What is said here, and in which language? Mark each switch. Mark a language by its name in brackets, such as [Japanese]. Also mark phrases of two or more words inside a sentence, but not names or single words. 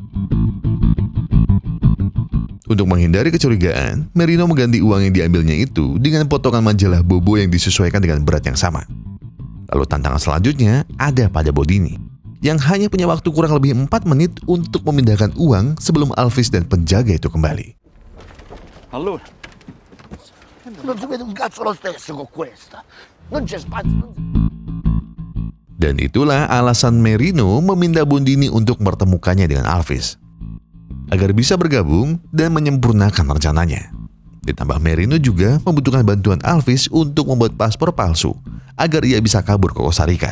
[Indonesian] Untuk menghindari kecurigaan, Marino mengganti uang yang diambilnya itu dengan potongan majalah Bobo yang disesuaikan dengan berat yang sama. Lalu tantangan selanjutnya ada pada Bondini, yang hanya punya waktu kurang lebih 4 menit untuk memindahkan uang sebelum Alvis dan penjaga itu kembali. [Italian] Allora, Non si vede un cazzo lo stesso con questa. Non c'è spazio. [Indonesian] Dan itulah alasan Marino meminta Bondini untuk mempertemukannya dengan Alvis, agar bisa bergabung dan menyempurnakan rencananya. Ditambah Marino juga membutuhkan bantuan Alvis untuk membuat paspor palsu agar ia bisa kabur ke Costa Rica.